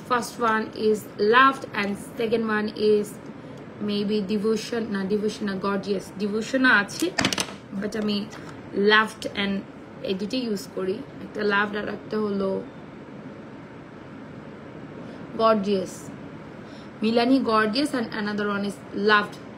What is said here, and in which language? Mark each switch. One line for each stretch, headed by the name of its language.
English: First one is Loved and second one is maybe Devotion.
Bangla: Na Devotion na Gorgeous. Devotion আছে,
English: but
Bangla: আমি Loved and এই দুটো use করি। একটা Loved আর একটা হলো Gorgeous.
English: Milani Gorgeous and another one is Loved.